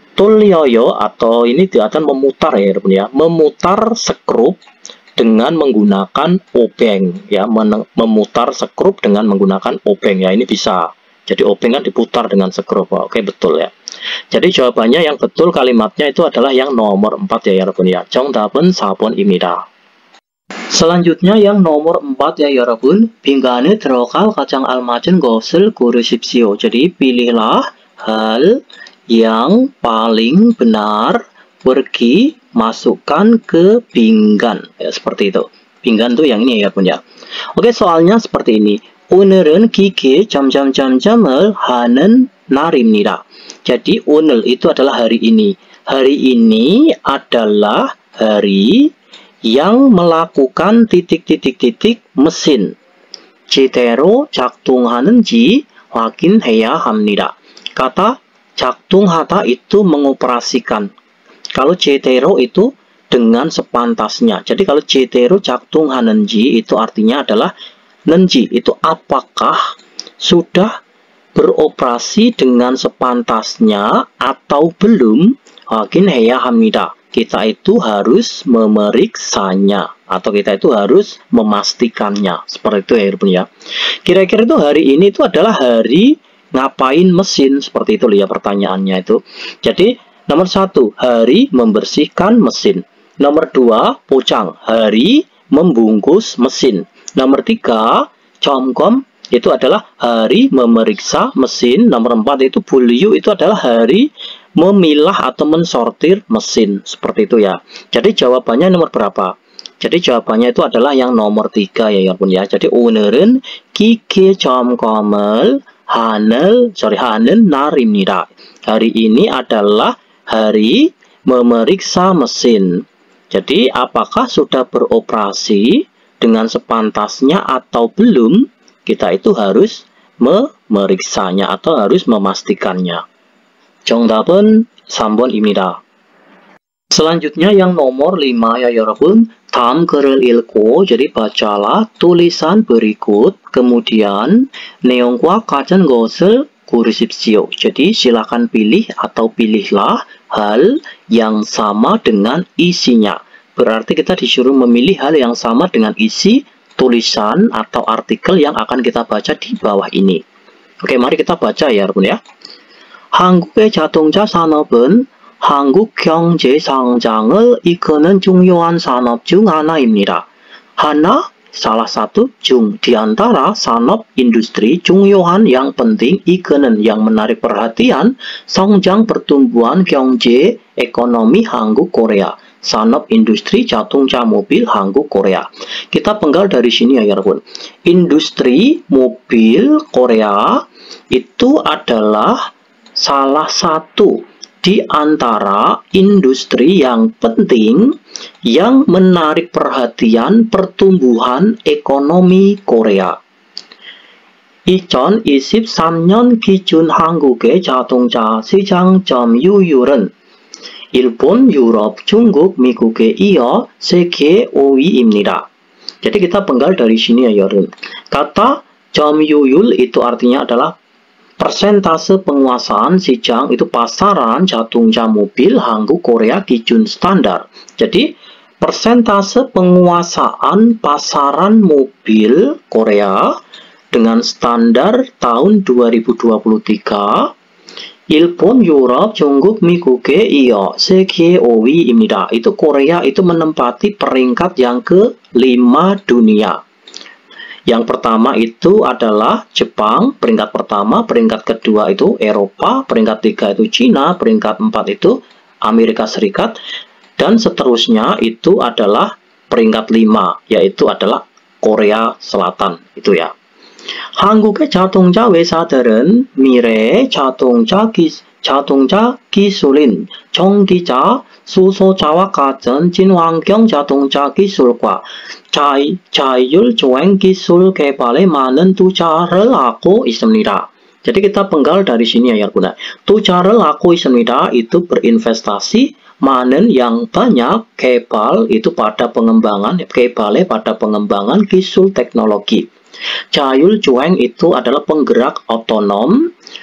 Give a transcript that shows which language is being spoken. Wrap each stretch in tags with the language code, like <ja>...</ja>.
<id>tulyoyo atau ini dia akan memutar ya teman ya, memutar skrup dengan menggunakan obeng ya, memutar skrup dengan menggunakan obeng ya, ini bisa. Jadi obeng kan diputar dengan skrup. Oke, betul ya. Jadi jawabannya yang betul kalimatnya itu adalah yang nomor 4 ya 여러분 ya.</id> <ko>정답은 4번입니다.</ko> <id>Selanjutnya yang nomor 4 ya 여러분.</id> <ko>빈간에 들어갈 가장 알맞은 것을 고르십시오.</ko> <id>Jadi pilihlah hal yang paling benar, pergi masukkan ke pinggan ya, seperti itu. Pinggan tuh yang ini ya pun ya. Oke, soalnya seperti ini.</id> <ko>오늘은 기계 점점점점을 하는 날입니다.</ko> <id>Jadi 오늘 itu adalah hari ini. Hari ini adalah hari yang melakukan titik-titik-titik mesin.</id> <ko>제대로 작동하는지 확인해야 합니다.</ko> <id>Kata 작동하다 itu mengoperasikan. Kalau 제대로 itu dengan sepantasnya. Jadi kalau</id> <ko>제대로 작동하는지</ko> <id>itu artinya adalah nenji itu apakah sudah beroperasi dengan sepantasnya atau belum.</id> <ko>확인해야 합니다.</ko> <id>Kita itu harus memeriksanya atau kita itu harus memastikannya. Seperti itu ya teman ya. Kira-kira itu hari ini itu adalah hari ngapain mesin, seperti itu ya pertanyaannya itu. Jadi nomor 1 hari membersihkan mesin. Nomor 2 pocang, hari membungkus mesin. Nomor 3 점검 itu adalah hari memeriksa mesin. Nomor 4 itu 분류 itu adalah hari memilah atau mensortir mesin, seperti itu ya. Jadi jawabannya nomor berapa? Jadi jawabannya itu adalah yang nomor 3 ya pun ya.</id> <ko>Jadi 오늘은 기계 점검을 하는 날입니다.</ko> <id>Hari ini adalah hari memeriksa mesin. Jadi apakah sudah beroperasi dengan sepantasnya atau belum? Kita itu harus memeriksanya atau harus memastikannya.</id> <ko>정답은 3번입니다.</ko> <id>Selanjutnya yang nomor 5 ya 여러분.</id> <ko>다음 글을 읽고,</ko> <id>jadi bacalah tulisan berikut, kemudian</id> <ko>내용과 같은 것을 고르십시오.</ko> <id>Jadi silakan pilih atau pilihlah hal yang sama dengan isinya. Berarti kita disuruh memilih hal yang sama dengan isi tulisan atau artikel yang akan kita baca di bawah ini. Oke, mari kita baca ya 여러분 ya.</id> <ko>한국의 자동차 산업은 한국 경제 성장을 이끄는 중요한 산업 중 하나입니다.</ko> <id>하나, salah satu, 중, di antara 산업 industri, 중요한 yang penting, 이끄는 yang menarik perhatian, 성장 pertumbuhan 경제 ekonomi Hanguk Korea. 산업 industri 자동차 mobil Hanguk Korea. Kita penggal dari sini ya 여러분. Industri mobil Korea itu adalah salah satu di antara industri yang penting yang menarik perhatian pertumbuhan ekonomi Korea.</id> <ko>2023년 기준 한국의 자동차 시장 점유율은 일본, 유럽, 중국, 미국에 이어 세계 5위입니다.</ko> <id>Jadi kita penggal dari sini ya 여러분. Kata 점유율 itu artinya adalah persentase penguasaan 시장 itu pasaran 자동차 mobil Hanguk Korea 기준 standar. Jadi persentase penguasaan pasaran mobil Korea dengan standar tahun 2023</id> <ko>일본, 유럽, 중국, 미국에 이어 세계 5위입니다.</ko> <id>Itu Korea itu menempati peringkat yang ke-5 dunia. Yang pertama itu adalah Jepang, peringkat pertama, peringkat kedua itu Eropa, peringkat 3 itu Cina, peringkat 4 itu Amerika Serikat, dan seterusnya itu adalah peringkat 5, yaitu adalah Korea Selatan, itu ya.</id> <ko>한국의 자동차 회사들은 미래의 자동차 기술인 전기차, 수소차와 같은 친환경 자동차 기술과 자율주행 기술 개발에 많은 투자를 하고 있습니다.</ko> <id>Jadi kita penggal dari sini ya Bunda.</id> <ko>투자를 하고 있습니다</ko> <id>itu berinvestasi, 많은 yang banyak, 개발 itu pada pengembangan, 개발에 pada pengembangan gisul teknologi. 자율주행 itu adalah penggerak otonom,</id>